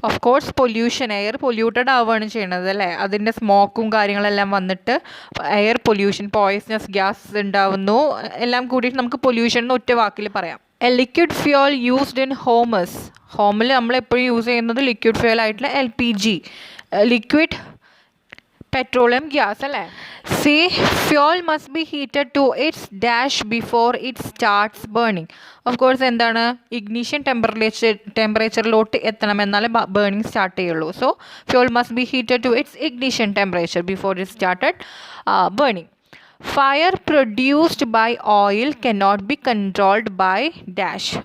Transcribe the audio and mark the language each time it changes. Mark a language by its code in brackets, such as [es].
[ml] Of course pollution, air polluted ആവുകയാണ് ചെയ്യുന്നത് അല്ലേ. അതിൻ്റെ സ്മോക്കും കാര്യങ്ങളെല്ലാം വന്നിട്ട് എയർ പൊല്യൂഷൻ, പോയ്സണസ് ഗ്യാസ് ഉണ്ടാവുന്നു. എല്ലാം കൂടിയിട്ട് നമുക്ക് പൊല്യൂഷൻ എന്ന് ഒറ്റ വാക്കിൽ പറയാം. [en] A liquid fuel used in homes. [ml] ഹോമിൽ നമ്മൾ എപ്പോഴും യൂസ് ചെയ്യുന്നത് ലിക്വിഡ് ഫ്യൂൽ ആയിട്ടുള്ള LPG, ലിക്വിഡ് പെട്രോളിയം ഗ്യാസ് അല്ലേ. [en] See, fuel must be heated to its dash before it starts burning. Of course, [ml] എന്താണ് ഇഗ്നിഷൻ ടെമ്പറേച്ചറിലോട്ട് എത്തണം എന്നാലേ ബേണിംഗ് സ്റ്റാർട്ട് ചെയ്യുള്ളൂ. [en] So fuel must be heated to its ignition temperature before it started burning. Fire produced by oil cannot be controlled by dash.